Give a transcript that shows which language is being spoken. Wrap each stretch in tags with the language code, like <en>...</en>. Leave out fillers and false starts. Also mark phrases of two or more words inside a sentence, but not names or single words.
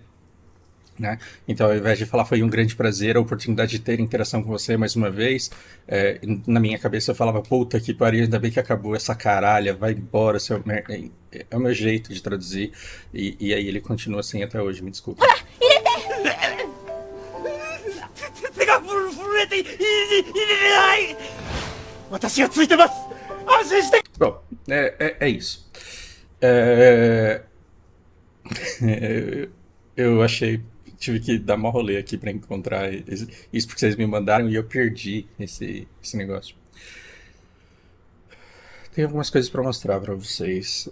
<pt>Né? Então, ao invés de falar foi um grande prazer, a oportunidade de ter interação com você mais uma vez, na minha cabeça eu falava, puta que pariu, ainda bem que acabou essa caralha, vai embora, seu merda. É o meu jeito de traduzir, e aí ele continua assim até hoje, me desculpa.</pt> <ja>手が震えて入れない。私がついてます。安心して。</ja> <pt>Bom, é isso. Eu achei, tive que dar uma rolê aqui pra encontrar isso porque vocês me mandaram e eu perdi esse negócio. Tem algumas coisas pra mostrar pra vocês.</pt>